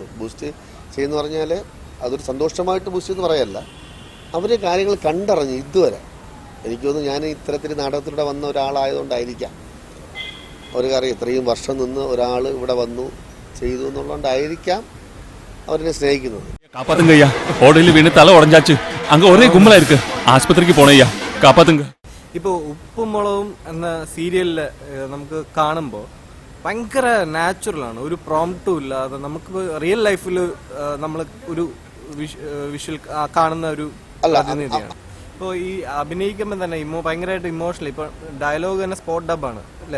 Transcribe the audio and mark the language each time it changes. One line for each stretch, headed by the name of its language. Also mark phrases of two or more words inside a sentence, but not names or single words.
Malayalam: ബൂസ്റ്റ് ചെയ്യുന്ന പറഞ്ഞാൽ അതൊരു സന്തോഷമായിട്ട് ബൂസ്റ്റ് എന്ന് പറയല്ല, അവർ കാര്യങ്ങൾ കണ്ടറിഞ്ഞ് ഇതുവരെ എനിക്ക് തോന്നുന്നു ഞാൻ ഇത്തരത്തിൽ നാടകത്തിലൂടെ വന്ന ഒരാളായതുകൊണ്ടായിരിക്കാം അവർക്കറിയാം ഇത്രയും വർഷം നിന്ന് ഒരാൾ ഇവിടെ വന്നു ചെയ്തു എന്നുള്ളതുകൊണ്ടായിരിക്കാം അവരെന്നെ സ്നേഹിക്കുന്നത്.
Tamil: காப்பாத்துங்கய்யா, ஓடையில வீணு தலை உடஞ்சாச்சு, அங்க ஒரே கும்பலா இருக்கு, ஆஸ்பத்திரிக்கு போனையா, காப்பாத்துங்க.
Malayalam: ഇപ്പോൾ ഉപ്പുമുളകും എന്ന സീരിയലിൽ നമുക്ക് കാണുമ്പോൾ ഭയങ്കര നാച്ചുറലാണ്, ഒരു പ്രോംപ്റ്റും ഇല്ലാതെ നമുക്ക്
English: real life
Malayalam: നമ്മൾ ഒരു വിഷ്വൽ കാണുന്ന ഒരു പ്രതിനിധിയാണ്. ഇപ്പോൾ ഈ അഭിനയിക്കുമ്പോൾ തന്നെ ഭയങ്കരമായിട്ട് ഇമോഷണൽ, ഇപ്പൊ ഡയലോഗ് തന്നെ
English: spot dub
Malayalam: അല്ലേ?